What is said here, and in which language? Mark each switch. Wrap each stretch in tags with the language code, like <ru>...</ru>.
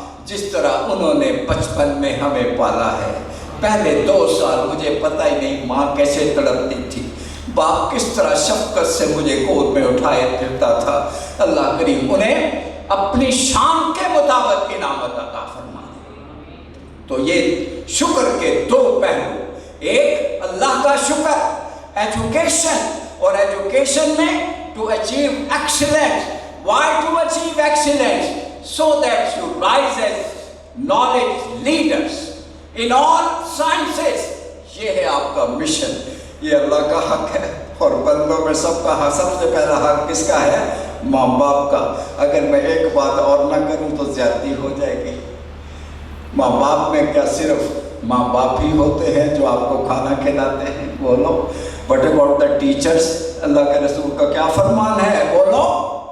<ur>جس طرح انہوں نے بچپن میں ہمیں پالا ہے۔ پہلے 2 سال مجھے پتہ ہی نہیں ماں کیسے تڑپتی تھی، باپ کس طرح شفقت سے مجھے گود میں اٹھائے پھرتا تھا۔ اللہ کریم انہیں اپنی شان کے مطابق انعامت عطا فرما۔ تو یہ شکر کے 2 پہلو، ایک اللہ کا شکر، ایجوکیشن، اور ایجوکیشن میں</ur> <en>To achieve excellence. Why to achieve excellence? So that you rise as knowledge leaders in all sciences.</en> <ur>یہ ہے آپ کا مشن، یہ اللہ کا حق ہے، اور بندوں میں سب کا حق، سب سے پہلا حق کس کا ہے؟ ماں باپ کا۔ اگر میں ایک بات اور نہ کروں تو زیادتی ہو جائے گی۔ ماں باپ میں کیا صرف ماں باپ ہی ہوتے ہیں جو آپ کو کھانا کھلاتے ہیں؟ بولو۔</ur> <en>What about the teachers؟</en> <ur>اللہ کے رسول کا کیا فرمان ہے؟ بولو۔</ur>